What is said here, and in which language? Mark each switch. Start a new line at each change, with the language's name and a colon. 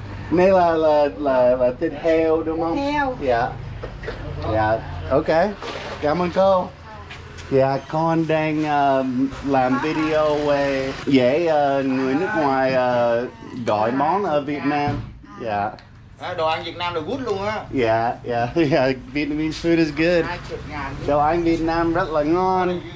Vietnamese: Này là thịt heo đúng không? Heo. Dạ. Dạ. Ok. Cảm ơn cô. Dạ con đang làm video về người nước ngoài gọi món ở Việt Nam. Dạ. Đồ ăn Việt Nam là good luôn á.
English: Yeah, Vietnamese food is good.
Vietnamese: Đồ ăn Việt Nam rất là ngon.